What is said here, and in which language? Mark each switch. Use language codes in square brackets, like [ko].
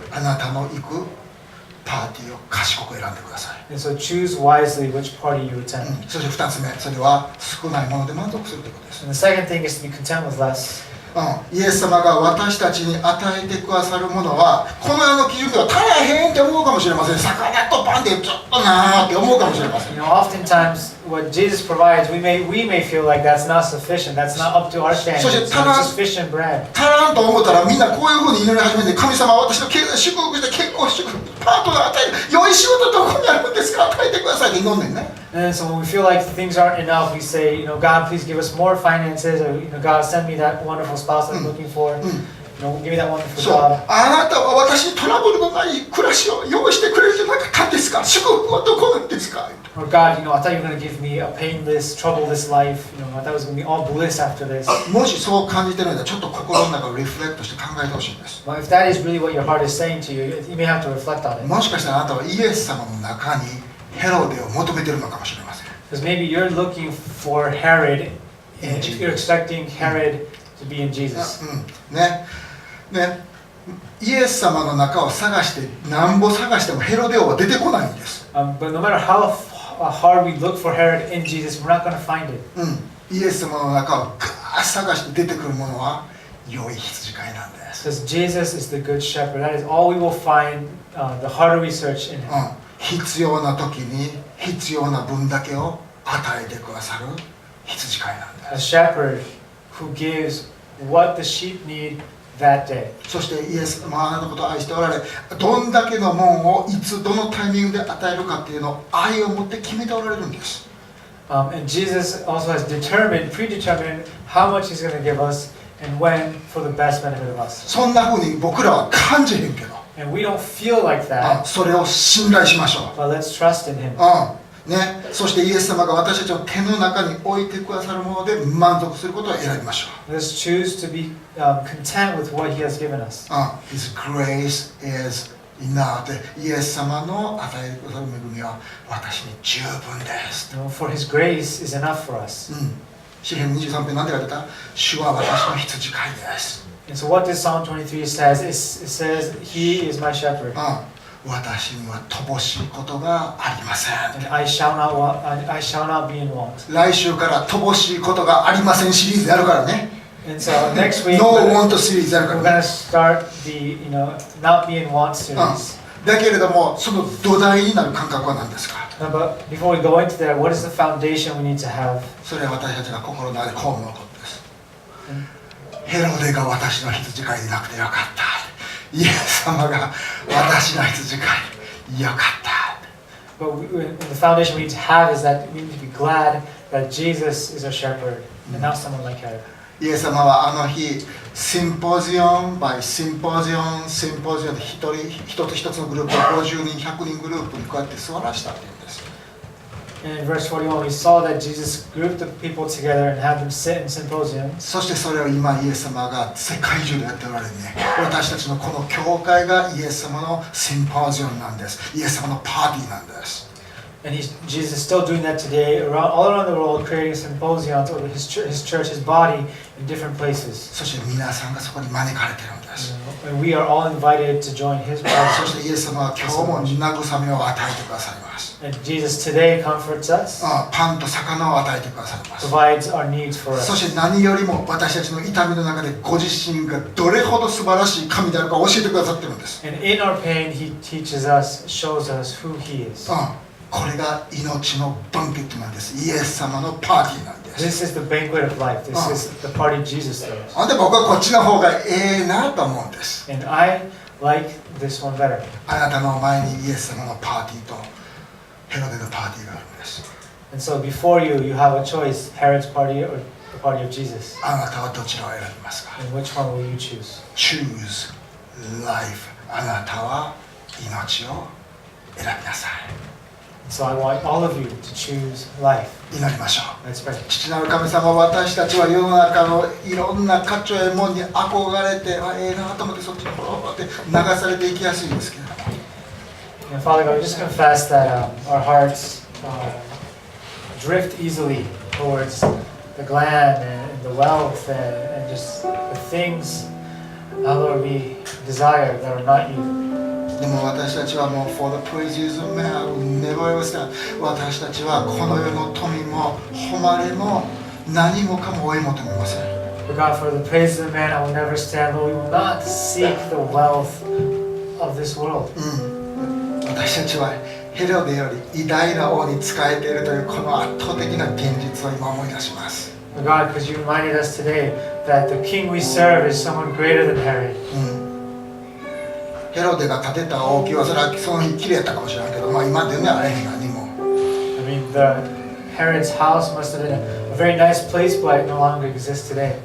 [ja] あなたの行くパーティーを賢く選んでください。 [en] And so choose wisely which party you attend. [ja] そして2つ目、それは少ないもので満足するということです。 [en] And the second thing is to be content with less. [ja] イエス様が私たちに与えてくださるものはこの世の基準では足らへんって思うかもしれません。魚とパンでちょっとなーって思うかもしれません。 [en] Oftentimes what Jesus provides, we may feel like that's not sufficient. That's not up to our standards. It's just fish and bread. [ja] 足らんと思ったらみんなこういうふうに祈り始めて、神様は私の経済祝福して結婚祝福パートナー与える、良い仕事どこにあるんですか、与えてくださいって祈んねんね。 [en] And so when we feel like things aren't enough, we say, God, please give us more finances, or God, send me that wonderful spouse I'm looking for. Give me that wonderful [ja] そう、 [en] job. [ja] あなたは私にトラブルのない暮らしを用意してくれるじゃなかったんですか、祝福はどこなんですか。 [en] Or God, I thought you were going to give me a painless, troubleless life. I thought it was going to be all bliss after this. [ja] もしそう感じてるので、ちょっと心の中をリフレクトして考えてほしいんです。 [en] Well, if that is really what your heart is saying to you, you may have to reflect on it. [ja] もしかしたらあなたはイエス様の中にヘロデを求めてるのかもしれません。 [en] Because maybe you're looking for Herod, and you're expecting Herod to be in Jesus. [ja] ね、イエス様の中を探してなんぼ探してもヘロデ王は出てこないんです。 [en] But no matter how hard we look for Herod in Jesus, we're not going to find it. [ja] イエス様の中をガーッ探して出てくるものは良い羊飼いなんです。 [en] Because Jesus is the good shepherd. That is all we will find, the harder we search in him. [ja] 必要な時に必要な分だけを与えてくださる羊飼いなんです。 [en] A shepherd who gives what the sheep need that day. [ja] そしてイエス様はあなたのことを愛しておられ、どんだけのもんをいつどのタイミングで与えるかっていうのを愛を持って決めておられるんです。 [en] And Jesus also has predetermined how much he's going to give us and when for the best benefit of us. [ja] そんな風に僕らは感じへんけど、 [en] And we don't feel like that, [ja] それを信頼しましょう。 [en] but let's trust in him. [ja] ね、そしてイエス様が私たちの手の中に置いてくださるもので満足することを選びましょう。 [en] Let's choose to be content with what he has given us. His grace is enough. [ja] イエス様の与えてくださる恵みは私に十分です。 [en] For his grace is enough for us. [ja] 詩編23編なんて書いてた？主は私の羊飼いです。 [en] And so what this Psalm 23 says, it says, he is my shepherd. [ja] 私には乏しいことがありません。 [en] And I shall not be in want. [ja] 来週から乏しいことがありませんシリーズやるからね。 [en] And so next week, No want [ja] シリーズやるか [en] we're [ja] ら [en] going [ja] ね。 [en] to start the, not be in want series. [ja] だけれども、その土台になる感覚は何ですか？ [en] But before we go into that, what is the foundation we need to have? [ja] それは私たちが心の中でこう思うことです。ヘロデが私の羊飼いでなくてよかった。イエス様が私の羊飼いよかった。 [en] But the foundation we need to have is that we need to be glad that Jesus is our shepherd and not someone like Herod. [ja] イエス様はあの日、シンポジオン by シンポジオンで一つ一つのグループを50人、100人グループにこうやって座らしたっていうんです。 [en] And in verse 41, we saw that Jesus grouped the people together and had them sit in symposium. [ja] そしてそれを今イエス様が世界中でやっておられるね。私たちのこの教会がイエス様のシンポジオンなんです。イエス様のパーティーなんです。 [en] And Jesus is still doing that today all around the world, creating symposiums or his church, his body in different places. [ja] そして皆さんがそこに招かれているんです。 [en] And we are all invited to join his body. [ja] そしてイエス様は今日も慰めを与えてくださいます。 [en] And Jesus today comforts us, [ja] パンと魚を与えてくださいます。 [en] provides our needs for [ja] そ [en] us. [ja] して何よりも私たちの痛みの中でご自身がどれほど素晴らしい神であるか教えてくださっているんです。 [en] And in our pain, he teaches us, shows us who he is. [ja] これが命のバンケットなんです。イエス様のパーティーなんです。 [en] This is the banquet of life. This is the party Jesus throws. [ja] で僕はこっちの方がええなと思うんです。 [en] And I like this one better. [ja] あなたの前にイエス様のパーティーとヘロデのパーティーがあるんです。 [en] And so before you, you have a choice, Herod's party or the party of Jesus. [ja] あなたはどちらを選びますか？ [en] And which one will you choose? Choose life. [ja] あなたは命を選びなさい。 [en] So I want all of you to choose life. [ja] 祈りましょう。 [en] Let's pray. [ja] 父なる神様、私たちは世の中のいろんな価値やもんに憧れて、ええなと思ってそっちにポロポロって流されていきやすいんですけど、 [en] And Father God, we just confess that our hearts drift easily towards the gland and the wealth and just the things, Lord, we desire that are not you. [ja] でも私たちはもう [en] For the praises of man I will never ever stand。 [ja] 私たちはこの世の富も誉れも何もかも追い求めません。 [en] But God, for the praises of man, I will never stand. Lord, we will not seek the wealth of this world. [ja] 私たちはヘロデより偉大な王に仕えているというこの圧倒的な現実を今思い出します。 [en] But God, because you reminded us today that the king we serve is someone greater than Herod. [ja] ヘロデが建てた王宮はそれはその日綺麗やったかもしれないけど、まあ今でねあれへん何も。 [en] I mean, Herod's house must have been a very nice place, but it no longer exists today.